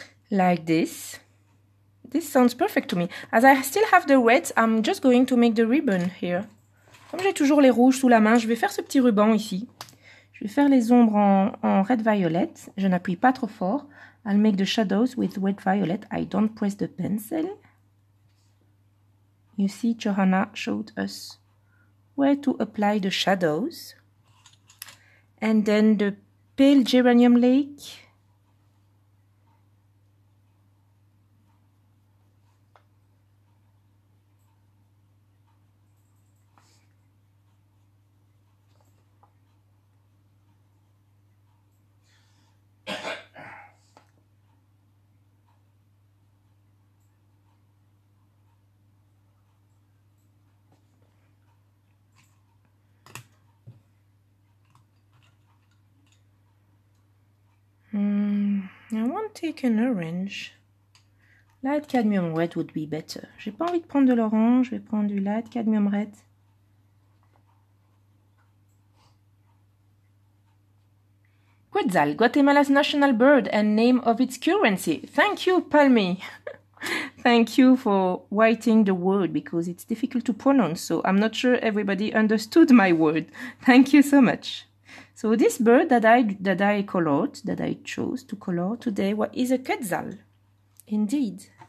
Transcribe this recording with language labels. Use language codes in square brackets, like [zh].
[en] like this. This sounds perfect to me. As I still have the reds, I'm just going to make the ribbon here. [fr] Comme j'ai toujours les rouges sous la main, je vais faire ce petit ruban ici. Je vais faire les ombres en red violet. Je n'appuie pas trop fort. [en] I'll make the shadows with red violet. I don't press the pencil. You see, Johanna showed us where to apply the shadows. And then the pale geranium lake. I won't take an orange. Light cadmium red would be better. [fr] J'ai pas envie de prendre de l'orange, je vais prendre du light cadmium red. [en] Quetzal, Guatemala's national bird and name of its currency. Thank you, Palmi. Thank you for writing the word because it's difficult to pronounce, so I'm not sure everybody understood my word. Thank you so much. So this bird that I colored, that I chose to color today, is a quetzal, indeed.